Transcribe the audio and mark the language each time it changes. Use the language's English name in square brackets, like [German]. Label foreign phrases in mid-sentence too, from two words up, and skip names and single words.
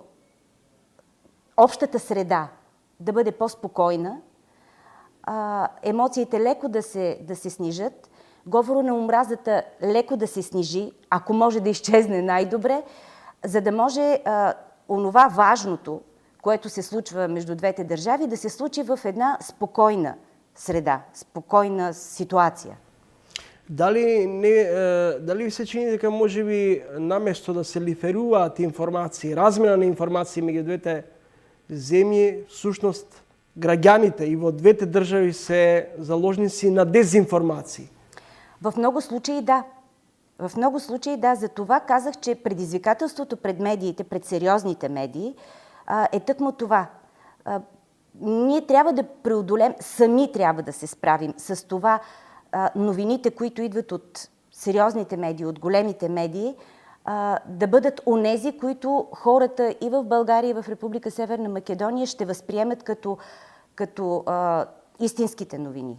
[Bulgarian] общата среда да бъде по-спокойна, емоциите леко да се снижат, говорът на омразата леко да се снижи, ако може да изчезне най-добре, за да може онова важното, което се случва между двете държави, да се случи в една спокойна среда, спокойна ситуация. [Macedonian] Дали ви се чини дека може би наместо да се лиферуваат информации, размена на информации меѓу двете земји, всушност граѓаните и во двете држави се заложници на дезинформации? [Bulgarian] В много случаи да. В много случаи да. За това казах, че предизвикателството пред медиите, пред сериозните медии, е тъкмо това. Ние трябва да преодолем, сами трябва да се справим с това новините, които идват от сериозните медии, от големите медии, да бъдат онези, които хората и в България, и в Република Северна Македония ще възприемат като истинските новини.